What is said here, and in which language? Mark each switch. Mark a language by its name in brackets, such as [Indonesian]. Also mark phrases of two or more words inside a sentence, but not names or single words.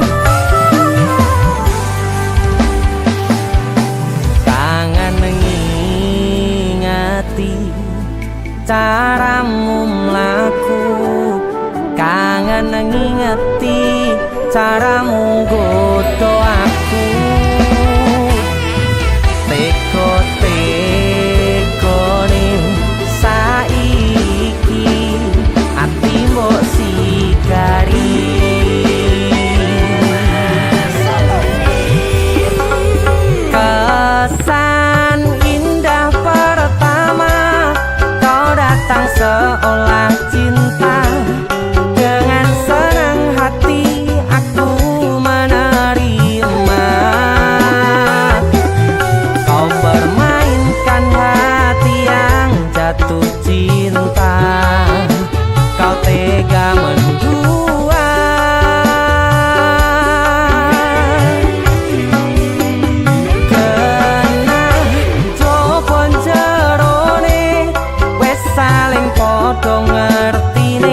[Javanese] Kangen ngingati caramu mlaku, kangen ngingati caramu godo aku. Teko-teko ning saiki ati mbok sigari. [Indonesian] Kesan indah pertama kau datang seolah cinta. Dengan senang hati aku menerima. Kau permainkan hati yang jatuh cinta. Kau tega mendua. [Javanese] Kena jopon jerone wes saling podo ngertine.